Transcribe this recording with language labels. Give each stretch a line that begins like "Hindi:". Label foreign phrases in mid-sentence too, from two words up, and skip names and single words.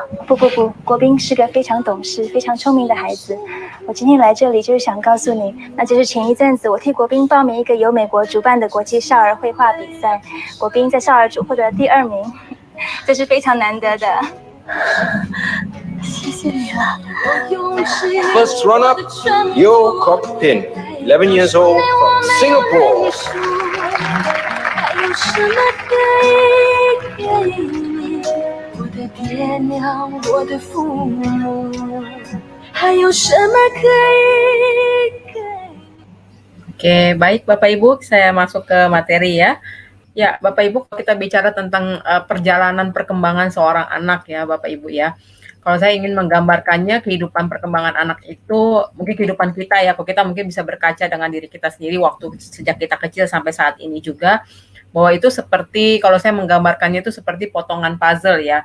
Chinese: 不，国斌是个非常懂事、非常聪明的孩子。我今天来这里就是想告诉你，那就是前一阵子我替国斌报名一个由美国主办的国际少儿绘画比赛，国斌在少儿组获得了第2名，这是非常难得的。谢谢你了。
English: First runner, Yo Kok Pin, 11 years old from Singapore.
Chinese: 还有什么可以给你？我的爹娘，我的父母，还有什么可以给？
Indonesian: Oke, baik Bapak Ibu, saya masuk ke materi ya. Ya, Bapak Ibu, kalau kita bicara tentang perjalanan perkembangan seorang anak ya, Bapak Ibu ya. Kalau saya ingin menggambarkannya kehidupan perkembangan anak itu, mungkin kehidupan kita ya, kalau kita mungkin bisa berkaca dengan diri kita sendiri waktu sejak kita kecil sampai saat ini juga, bahwa itu seperti, kalau saya menggambarkannya itu seperti potongan puzzle ya.